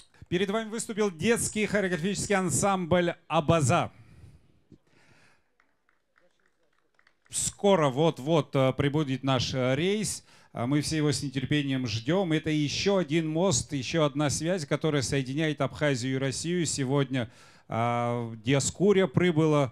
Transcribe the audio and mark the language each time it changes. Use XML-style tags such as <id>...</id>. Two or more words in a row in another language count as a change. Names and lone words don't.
<ru>Перед вами выступил детский хореографический ансамбль «Абаза». Скоро вот-вот прибудет наш рейс. Мы все его с нетерпением ждем. Это еще один мост, еще одна связь, которая соединяет Абхазию и Россию. Сегодня Диаскурия прибыла.</ru>